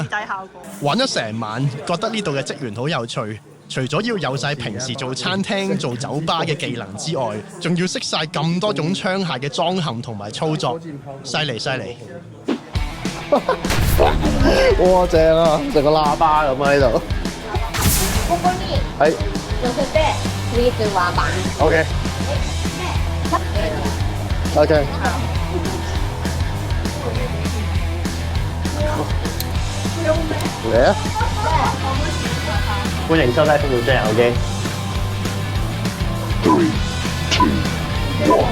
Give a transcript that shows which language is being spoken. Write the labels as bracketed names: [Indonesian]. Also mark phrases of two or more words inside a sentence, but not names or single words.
[Cantonese] 玩咗成晚，覺得呢度嘅職員好有趣。除咗要有晒平時做餐廳、做酒吧嘅技能之外，仲要識晒咁多種槍械嘅裝嵌同埋操作，犀利！哇，正啊！成個喇叭咁啊呢度。 [Japanese] ここに [Cantonese] 係 [Japanese] 乗せて3つワンバン。，OK。 [Cantonese] 嚟啊！歡迎收睇《風暴張遊記》。 3, 2,